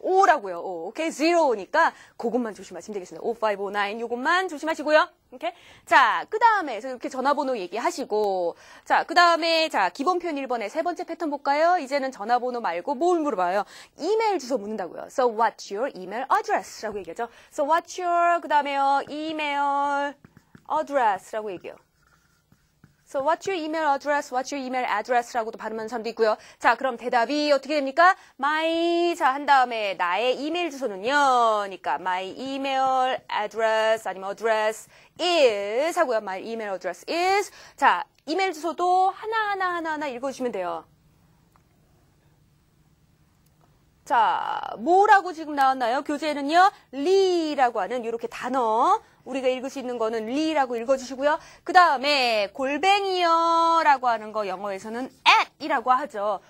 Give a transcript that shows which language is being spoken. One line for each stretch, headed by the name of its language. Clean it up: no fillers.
Korean: 5라고요. 5. 오케이? 0니까 그것만 조심하시면 되겠습니다. 5, 5, 9 요것만 조심하시고요. 오케이? 자, 그 다음에 이렇게 전화번호 얘기하시고 자, 그 다음에 자, 기본 표현 1번에 세 번째 패턴 볼까요? 이제는 전화번호 말고 뭘 물어봐요? 이메일 주소 묻는다고요.
English: So what's your email address?
Korean: 라고 얘기하죠.
English: So what's your
Korean: 그 다음에요. email address 라고 얘기해요.
English: So what's your email address? What's your email address?
Korean: 라고도 발음하는 사람도 있고요. 자, 그럼 대답이 어떻게 됩니까? my, 자, 한 다음에 나의 이메일 주소는요. 그러니까
English: my email address
Korean: 아니면 address is 하고요.
English: my email address is.
Korean: 자, 이메일 주소도 하나하나 읽어주시면 돼요. 자, 뭐라고 지금 나왔나요? 교재에는요, 리라고 하는 이렇게 단어, 우리가 읽을 수 있는 거는 리라고 읽어주시고요. 그 다음에 골뱅이요 라고 하는 거 영어에서는 at이라고 하죠.